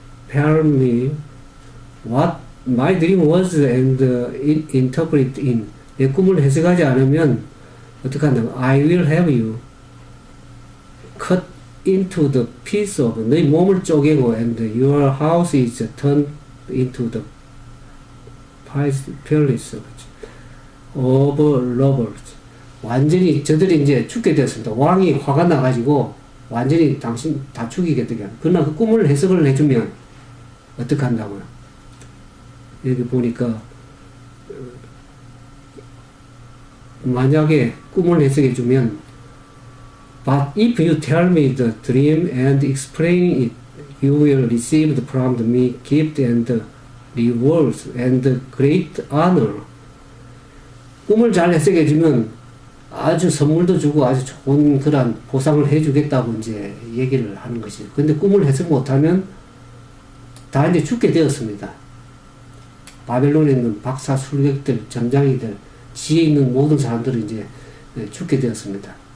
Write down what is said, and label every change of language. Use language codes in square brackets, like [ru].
[en] tell me what my dream was and interpret in. [ko] 내 꿈을 해석하지 않으면 어떻게 한다고? [en] I will have you cut into the piece of. [ko] 너희 몸을 쪼개고 [en] and your house is turned into the palace of robbers. [ko] 완전히 저들이 이제 죽게 되었습니다. 왕이 화가 나가지고 완전히 당신 다 죽이게 되게. 그러나 그 꿈을 해석을 해주면 어떻게 한다고요? 여기 보니까 만약에 꿈을 해석해주면 [en] But if you tell me the dream and explain it, you will receive from me gift and rewards and great honor. [ko] 꿈을 잘 해석해주면 아주 선물도 주고 아주 좋은 그런 보상을 해주겠다고 이제 얘기를 하는 것이죠. 근데 꿈을 해석 못하면 다 이제 죽게 되었습니다. 바벨론에 있는 박사, 술객들, 점장이들, 지혜 있는 모든 사람들은 이제 죽게 되었습니다.